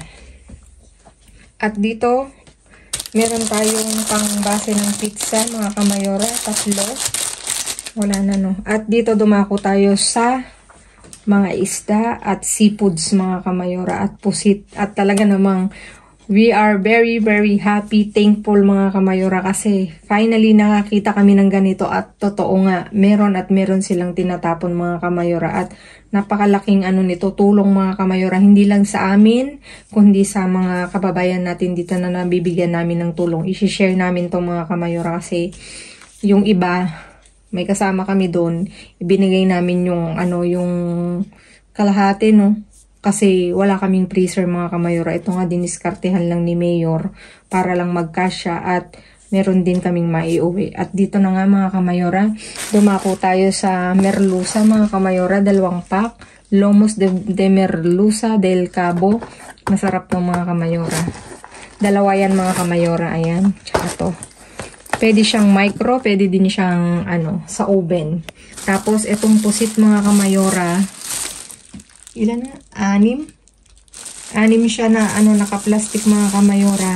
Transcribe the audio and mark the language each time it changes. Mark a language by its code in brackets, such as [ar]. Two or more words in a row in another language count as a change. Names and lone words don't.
[tl] At dito meron tayong pangbase ng pizza mga kamayora, 3. Wala na At dito dumako tayo sa mga isda at seafoods mga kamayora at pusit. At talaga namang [en] We are very, very happy, thankful [tl] mga kamayora kasi finally nakakita kami ng ganito at totoo nga, meron silang tinatapon mga kamayora at napakalaking nito, tulong mga kamayora, hindi lang sa amin, kundi sa mga kababayan natin dito na nabibigyan namin ng tulong. I-share namin to mga kamayora kasi yung iba, may kasama kami doon, ibinigay namin yung yung kalahati, no? Kasi wala kaming freezer mga kamayora. Ito nga diniskartehan lang ni Mayor para lang magkasya at meron din kaming maiuwi. At dito na nga mga kamayora, dumako tayo sa merluza mga kamayora, 2 pack. [es] Lomos de merluza del Cabo. [tl] Masarap to mga kamayora. 2 yan mga kamayora. Ayan. Tsaka to. Pwede siyang micro, pwede din siyang sa oven. Tapos itong pusit mga kamayora, ilan na? 6? 6 siya na naka-plastic mga kamayora.